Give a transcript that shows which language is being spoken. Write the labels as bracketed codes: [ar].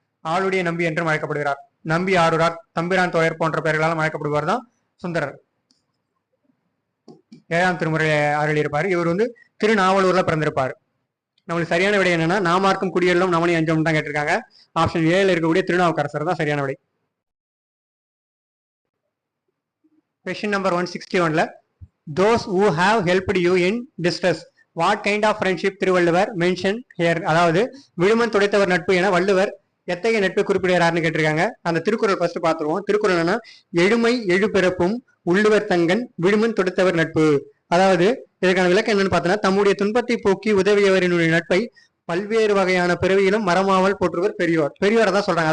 [ta] ஆளுடைய நம்பி என்றும் அழைக்கப்படுகிறார். நம்பி ஆரூரார், தம்பிரான் தோயர் போன்ற பெயர்களால் அழைக்கப்படுவார் தான் சுந்தரர். 7ஆம் திருமுறையை அருளியிருப்பார். இவர் வந்து திருநாவலூர்ல பிறந்திருப்பார். நம்மளுக்கு சரியான விடை என்னன்னா நாமார்க்கும் குடியெல்லும் நமனை அஞ்சோம் தான் கேட்டிருக்காங்க. ஆப்ஷன் ஏல இருக்கக்கூடிய திருநாவுக்கரசர் தான் சரியான விடை. [en] Question number 161ல those who have helped you in distress what kind of friendship Thiruvalluvar mention here. [ta] அதாவது விழுமன் துடைத்தவர் நட்பு என வள்ளுவர் எத்தகைய நட்பை குறிப்பிடுகிறார்னு கேட்டிருக்காங்க. அந்த திருக்குறள் ஃபர்ஸ்ட் பார்த்துருவோம். திருக்குறள் என்னன்னா எழுமை எழுபிறப்பும் உள்ளுவர் தங்கன் விழுமன் துடைத்தவர் நட்பு. அதாவது இதற்கான விளக்கம் என்னன்னு பார்த்தோன்னா, தம்முடைய துன்பத்தை போக்கி உதவியவரினுடைய நட்பை பல்வேறு வகையான பிறவியிலும் மரமாமல் போற்றுவர் பெரியோர். பெரியோரை தான் சொல்றாங்க.